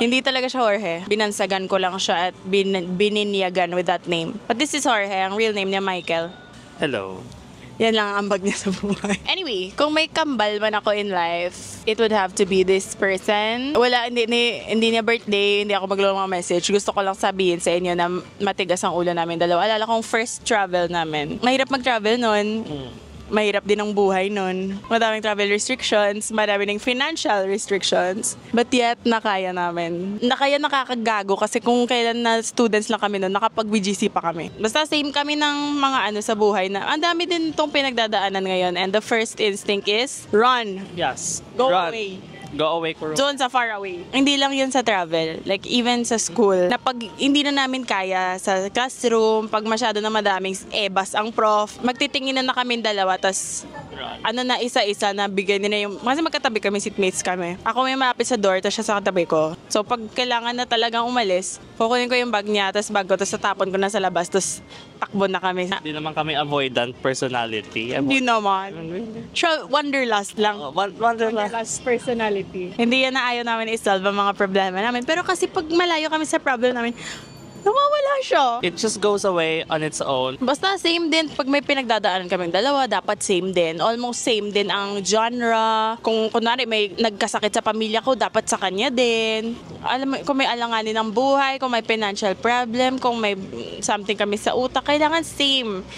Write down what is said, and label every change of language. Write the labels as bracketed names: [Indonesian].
[Filipino] Hindi talaga siya Jorge. Binansagan ko lang siya at bininyagan with that name. [English] But this is Jorge. [Filipino] Ang real name niya Michael. [English] Hello. [Filipino] Yan lang ang ambag niya sa buhay. [English] Anyway, [Filipino] kung may kambal man ako [English] in life, it would have to be this person. [Filipino] Wala, hindi niya birthday, hindi ako maglulong mga message. Gusto ko lang sabihin sa inyo na matigas ang ulo namin dalawa. Alala kong first travel namin. Mahirap mag-travel nun. Mahirap din ang buhay nun. Madaming travel restrictions, madaming financial restrictions. But yet, nakaya namin. Nakakagago kasi kung kailan na students lang kami nun, nakapag-VGC pa kami. Basta same kami ng mga sa buhay na ang dami din itong pinagdadaanan ngayon. [English] And the first instinct is, run. Yes. Go Run. away. Go away, Kuro. [Filipino] Doon sa far away. Hindi lang yun sa travel. Like, even sa school. Na pag hindi na namin kaya sa classroom, pag masyado na madaming ebas ang prof, magtitingin na kami dalawa, tas na isa-isa na bigay nila yung... Kasi magkatabi kami, seatmates kami. Ako may malapit sa door, tas siya sa katabi ko. So, pag kailangan na talagang umalis, kukunin ko yung bag niya, tas bag ko, tas tatapon ko na sa labas, tas takbo na kami. Hindi naman kami avoidant personality. Hindi naman. Wanderlust lang. [English] Wanderlust Personality. [Filipino] Hindi yan na ayaw namin i-solve ang mga problema namin. Pero kasi pag malayo kami sa problem namin, nawawala siya. [English] It just goes away on its own. [Filipino] Basta same din. Pag may pinagdadaanan kaming dalawa, dapat same din. Almost same din ang genre. Kung kunwari may nagkasakit sa pamilya ko, dapat sa kanya din. Alam mo, kung may alanganin ng buhay, kung may financial problem, kung may something kami sa utak, kailangan same.